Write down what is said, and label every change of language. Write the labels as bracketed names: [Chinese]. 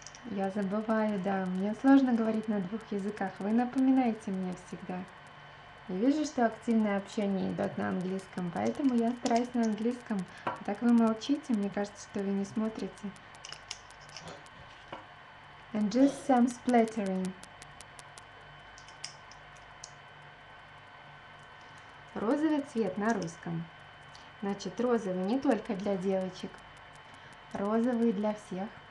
[Russian] Я забываю, да, мне сложно говорить на двух языках. Вы напоминаете мне всегда. Я вижу, что активное общение идет на английском, поэтому я стараюсь на английском. А так вы молчите, мне кажется, что вы не смотрите. [English] And just some splattering. [Russian] Розовый цвет на русском. Значит, розовый не только для девочек, розовый для всех.